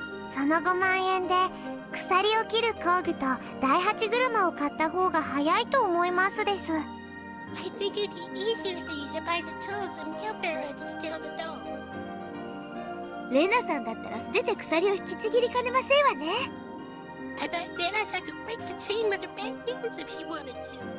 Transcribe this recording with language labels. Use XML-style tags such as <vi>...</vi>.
<ja>その5万円で鎖を切る工具と第8車を買った方が早いと思いますです。</ja> <en>I think it'd be easier for you to buy the tools and wheelbarrow to steal the doll.</en> <ja>レナさんだったら素手で鎖を引きちぎりかねませんわね。</ja> <en>I bet Lena's could break the chain with her bare hands if she wanted to.</en>